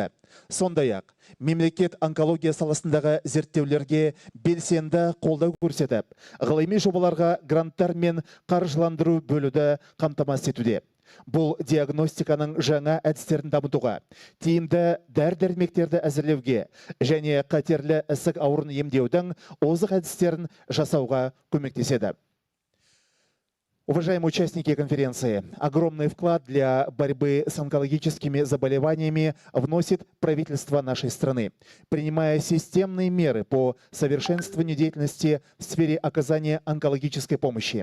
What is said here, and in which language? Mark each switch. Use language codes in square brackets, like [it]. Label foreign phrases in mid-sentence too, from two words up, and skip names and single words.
[kk] Сондай-ақ, мемлекет онкология саласындағы зерттеулерге белсенді қолдау көрсетіп, ғылыми жобаларға гранттар мен қаржыландыру бөлуді қамтамасыз етуде. Бұл диагностиканың жаңа әдістерін дамытуға, тиімді дәрі-дәрмектерді әзірлеуге және қатерлі ісік ауруын емдеудің озық әдістерін жасауға көмектеседі. [ru] Уважаемые участники конференции, огромный вклад для борьбы с онкологическими заболеваниями вносит правительство нашей страны, принимая системные меры по совершенствованию деятельности в сфере оказания онкологической помощи.